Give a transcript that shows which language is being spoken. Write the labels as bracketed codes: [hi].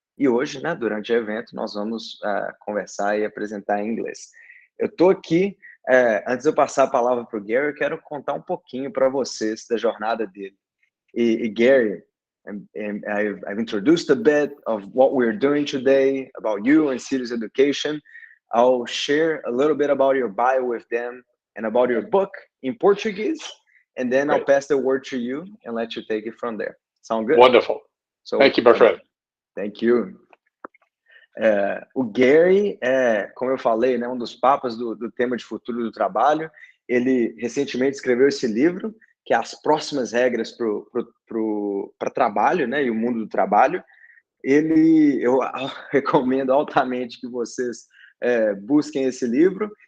[pt] E hoje, né, durante o evento, nós vamos conversar e apresentar em inglês. Eu estou aqui, antes de eu passar a palavra para o Gary, eu quero contar um pouquinho para vocês da jornada dele. [en] E Gary, and I've introduced a bit of what we're doing today, about you and Sirius Education. I'll share a little bit about your bio with them and about your book in Portuguese, and then I'll pass the word to you and let you take it from there. Sound good? Wonderful. So, thank you, my friend. Thank you. [pt] O Gary como eu falei, né, um dos papas do tema de futuro do trabalho. Ele recentemente escreveu esse livro, que é As Próximas Regras para Trabalho, né, e o Mundo do Trabalho. Eu recomendo altamente que vocês busquem esse livro.